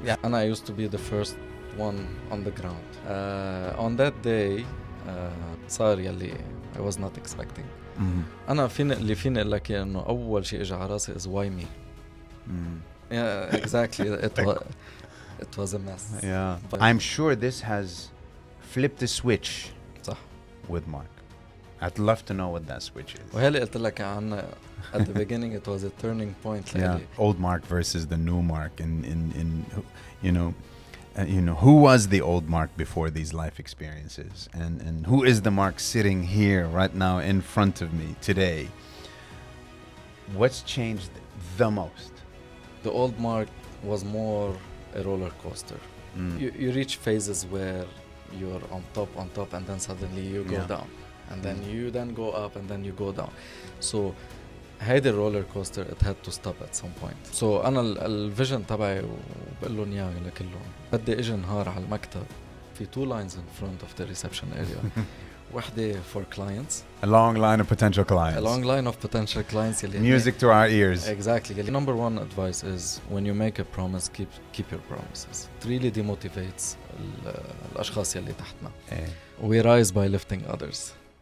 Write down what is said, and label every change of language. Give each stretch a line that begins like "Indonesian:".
English: yeah, and I used to be the first one on the ground. On that day,
Arabic: صار يلي
English: I was not expecting.
Arabic: أنا فيني أقول لك إنه أول شيء إجى على راسي
English: is why me. Yeah, exactly. It was a mess. Yeah. But I'm sure this has flipped the switch
Arabic: صح.
English: with Mark. I'd love to know what that switch is.
Arabic: وهلا قلت لك عنها
English: at the beginning it was a turning point. Yeah. Old Mark versus the new Mark, in you know who was the old Mark before these life experiences, and who is the Mark sitting here right now in front of me today. What's changed the most? The old Mark was more a roller coaster. You reach phases where you're on top and then suddenly you go down, and then you then go up and then you go down. So
Arabic: هيدا الرولر كوستر
English: it had to stop at some point.
Arabic: So أنا الفيجن تبعي وبقول لهم إياه لكلهم بدي إجي نهار على المكتب في
English: 2 lines in front of the reception area.
Arabic: وحدة
English: for clients. A long line of potential clients. A long line of potential clients. Music to our ears. Exactly. Number one advice is when you make a promise, keep your promises. It really demotivates
Arabic: الأشخاص يلي تحتنا.
English: We rise by lifting others.